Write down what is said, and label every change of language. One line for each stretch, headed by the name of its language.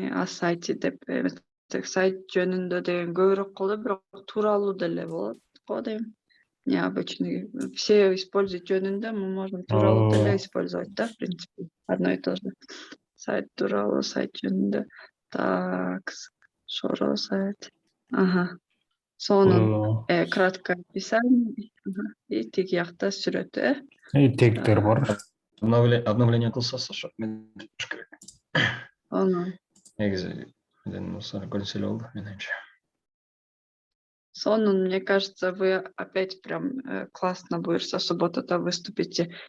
Kyrgyz: Сайт деп сайт жөнүндө деген көбүрөөк болду, бирок тууралуу деле болот го дейм.
Russian: Необычный. Все используют жөнүндө, мы можем
Kyrgyz: тууралуу деле
Russian: использовать, да, в принципе. Одно и то же.
Kyrgyz: Сайт тууралуу, сайт жөнүндө. Так, шоро сайт.
Russian: Сонун краткое описание.
Kyrgyz: И тиги жакта сүрөт, И тегтер бар. Обновление кылсасы ошо мен керек. Негизи көрүнсө эле болду, менимче.
Russian: Сонун, мне кажется, вы опять прям классно
Kyrgyz: буюрса субботада
Russian: выступите.